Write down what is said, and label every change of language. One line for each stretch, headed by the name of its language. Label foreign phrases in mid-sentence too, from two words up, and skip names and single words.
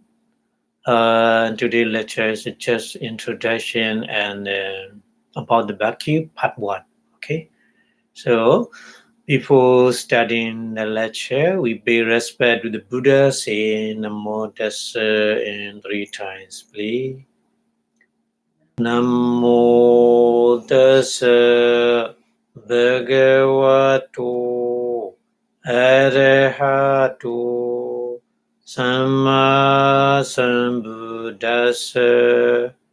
English: Today's lecture is just introduction and about the Bhakti, part 1. Okay, so before starting the lecture, we pay respect to the Buddha, saying
Pali: Namo Tassa
English: in 3 times, please.
Pali: Namo Tassa Bhagavato Arahato Samma Sambuddhassa.